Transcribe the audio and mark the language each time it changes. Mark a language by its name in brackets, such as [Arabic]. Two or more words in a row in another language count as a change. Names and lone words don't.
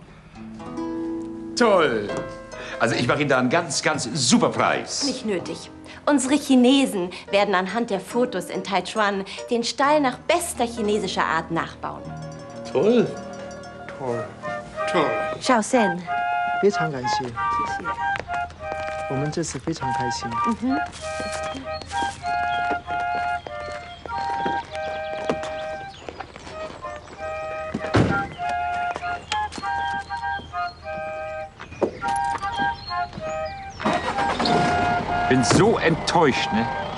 [German] Toll. Also ich mache Ihnen da einen ganz, ganz super Preis. Nicht nötig. Unsere Chinesen werden anhand der Fotos in Taichuan den Stall nach bester chinesischer Art nachbauen. Toll. Toll. Toll. Xiao Sen. [Chinese] 非常感谢，谢谢。我们这次非常开心。 [German] Bin so enttäuscht, ne?